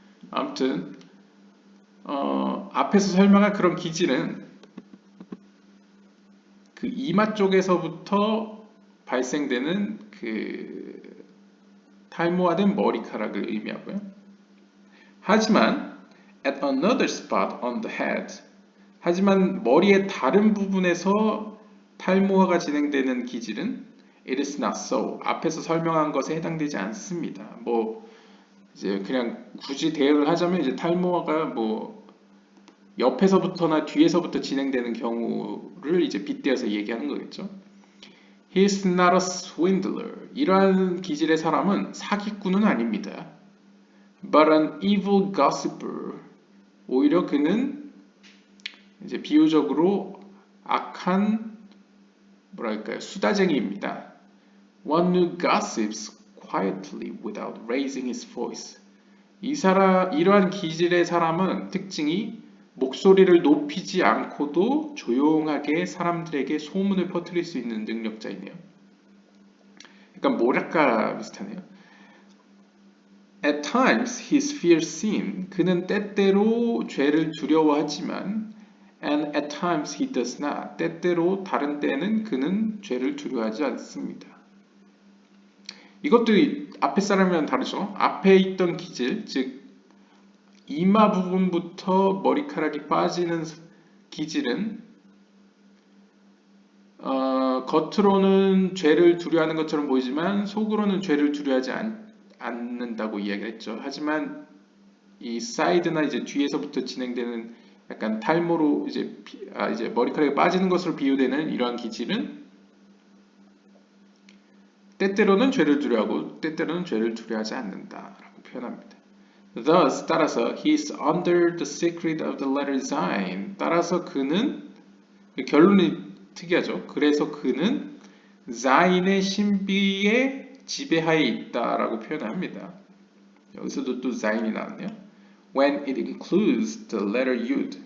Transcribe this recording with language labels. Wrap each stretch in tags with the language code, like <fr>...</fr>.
<ko>아무튼 앞에서 설명한 그런 기질은 그 이마 쪽에서부터 발생되는 그 탈모화된 머리카락을 의미하고요. 하지만</ko> <en>at another spot on the head,</en> <ko>하지만 머리의 다른 부분에서 탈모화가 진행되는 기질은</ko> <en>it is not so.</en> <ko>앞에서 설명한 것에 해당되지 않습니다. 뭐 이제 그냥 굳이 대응을 하자면 이제 탈모화가 뭐 옆에서부터나 뒤에서부터 진행되는 경우를 이제 빗대어서 얘기하는 거겠죠.</ko> <en>He is not a swindler.</en> <ko>이러한 기질의 사람은 사기꾼은 아닙니다.</ko> <en>But an evil gossiper.</en> <ko>오히려 그는 이제 비유적으로 악한 뭐랄까요, 수다쟁이입니다.</ko> <en>One who gossips quietly without raising his voice.</en> <ko>이러한 기질의 사람은 특징이 목소리를 높이지 않고도 조용하게 사람들에게 소문을 퍼뜨릴 수 있는 능력자이네요. 그러니까 뭐랄까 비슷하네요.</ko> <en>At times he is fears sin.</en> <ko>그는 때때로 죄를 두려워하지만</ko> <en>and at times he does not.</en> <ko>때때로 다른 때는 그는 죄를 두려워하지 않습니다. 이것도 앞에 사람이랑 다르죠. 앞에 있던 기질, 즉 이마 부분부터 머리카락이 빠지는 기질은 겉으로는 죄를 두려워하는 것처럼 보이지만 속으로는 죄를 두려워하지 않는다고 이야기했죠. 하지만 이 사이드나 이제 뒤에서부터 진행되는 약간 탈모로 이제 머리카락이 빠지는 것으로 비유되는 이러한 기질은 때때로는 죄를 두려워하고 때때로는 죄를 두려워하지 않는다라고 표현합니다.</ko> <en>Thus,</en> <ko>따라서</ko> <en>he is under the secret of the letter Zayin.</en> <ko>따라서 그는 결론이 특이하죠. 그래서 그는 Zayin의 신비의 지배하에 있다라고 표현합니다. 여기서도 또 Zayin이 나왔네요.</ko> <en>When it includes the letter Yud.</en>